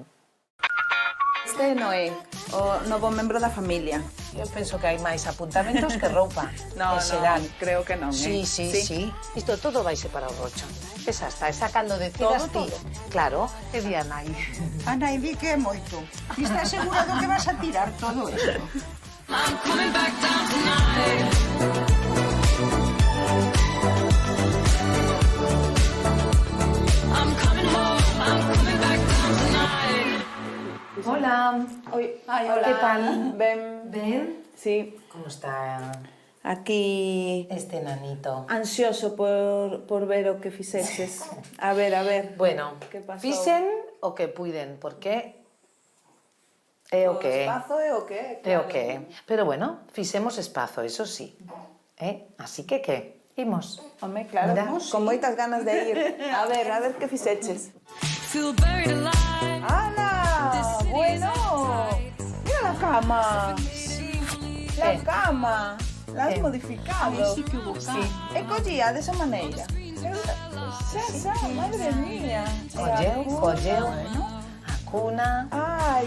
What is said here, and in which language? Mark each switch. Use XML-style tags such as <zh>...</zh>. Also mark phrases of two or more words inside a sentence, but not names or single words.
<gl>Este é Noé, o novo membro da familia. Eu penso que hai máis apuntamentos que roupa.</gl> <es>No,</es> <gl>en xeral. creo que non,</gl> <es>Sí.</es> <gl>Isto todo vaise para o rocho. Esa está, esa cando decidas ti. Claro, é di a nai. Ana, e di que é moito. Ti estás segura do que vas a tirar todo isto?</gl> <en>I'm coming back down tonight. I'm coming home, I'm coming back down tonight.</en> <gl>Hola. Hola. Que tal? Ben. Sí. Como está Aquí este nanito? ansioso por ver o que fixeches. A ver. Bueno, Que pasou? fixen o que puiden, porque é o que é. espazo é o que é. É o que é. Pero bueno, fixemos espazo,</gl> <es>eso sí.</es> <gl>Así que imos. Home, claro, Mira. con moitas ganas de ir. A ver que fixeches.</gl> <en>Feel buried alive.</en> <es>¡Hala! Bueno, mira la cama. La cama. La has modificado. Sí que hubo cama.</es> <gl>E collía desa maneira. Xa,</gl> <es>madre mía.</es> <gl>Colleu, a cuna, Ai.</gl>